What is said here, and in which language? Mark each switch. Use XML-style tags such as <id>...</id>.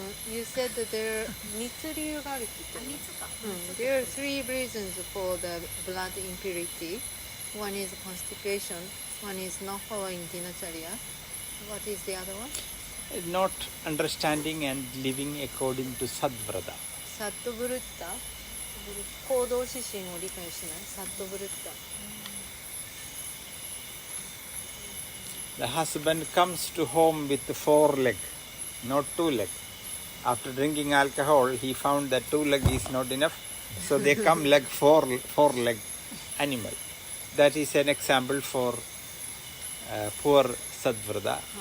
<en>You said that there</en> <ja>3つ理由があるって言ってた。</ja> <en>There are 3 reasons for the blood impurity. One is constipation, one is not following dinacharya. What is the other one? Not understanding and living according to Sadvrata.</en> <ja>サットブルッタ、行動指針を理解しない。サットブルッタ。</ja> <en>The husband comes to home with 4 leg, not 2 leg. After drinking alcohol, he found that 2 leg is not enough, so they come like 4 leg animal. That is an example for poor Sadvrata.</en>